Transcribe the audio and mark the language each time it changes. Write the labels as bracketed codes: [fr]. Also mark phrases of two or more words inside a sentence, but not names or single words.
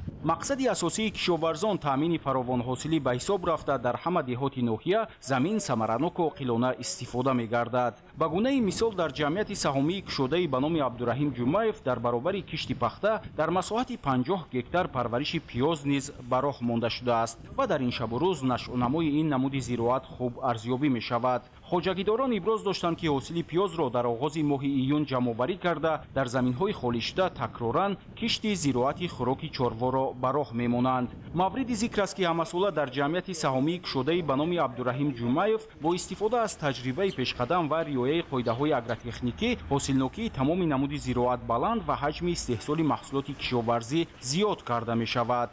[tg] مقصد اساسی کشاورزان تامین فراوان حاصلی به حساب رفته در همه دهات ناحیه زمین ثمراناک و عاقلانه استفاده می‌گردد. به گونه مثال در جمعیت سهامی کشاده به نام عبدالرحیم جمعیف در برابر کشت پخته در مساحت 50 گکتار پرورش پیاز نیز به راه مانده شده است و در این شب و روز نشو و نمای این نمود زراعت خوب ارزیابی می شود. хоҷагидорон иброз доштанд ки ҳосили пиёзро дар оғози моҳи июн ҷамъоварӣ карда дар заминҳои холишуда такроран кишти зироати хӯроки чорворо ба роҳ мемонанд. мавриди зикр аст ки ҳамасола дар ҷамъияти саҳомии кушодаи ба номи абдураҳим ҷумаев бо истифода аз таҷрибаи пешқадам ва риояи қоидаҳои агротехникӣ ҳосилнокии тамоми намуди зироат баланд ва ҳаҷми истеҳсоли маҳсулоти кишоварзӣ зиёд карда мешавад.